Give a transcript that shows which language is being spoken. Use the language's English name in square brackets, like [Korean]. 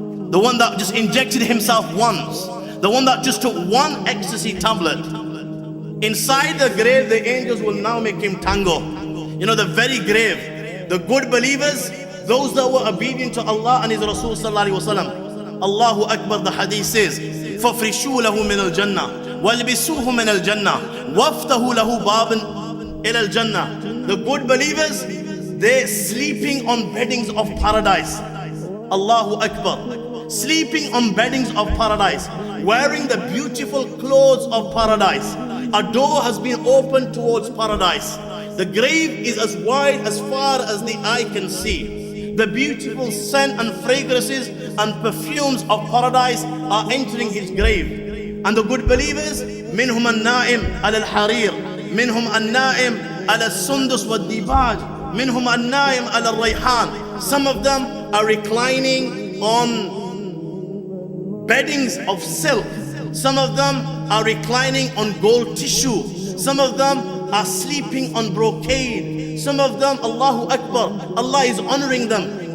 [English] The one that just injected himself once. The one that just took one ecstasy tablet. Inside the grave, the angels will now make him tango. The very grave. The good believers, those that were obedient to Allah and His Rasul sallallahu alaihi wasallam. [Arabic] Allahu Akbar, [English] the hadith says, [Arabic] فَفْرِشُوا لَهُ مِنَ الْجَنَّةِ وَالْبِسُوهُ مِنَ الْجَنَّةِ وَافْتَهُ لَهُ بَابًا إِلَى الْجَنَّةِ. [English] The good believers, they're sleeping on beddings of paradise. Allahu Akbar. Sleeping on beddings of paradise, wearing the beautiful clothes of paradise. A door has been opened towards paradise. The grave is as wide as far as the eye can see. The beautiful scent and fragrances and perfumes of paradise are entering his grave. And the good believers, [Arabic] منهم النائم على الحرير, منهم النائم على السندس والديباج, منهم النائم على الريحان. [English] Some of them are reclining on beddings of silk. Some of them are reclining on gold tissue. Some of them are sleeping on brocade. Some of them, Allahu Akbar, Allah is honoring them.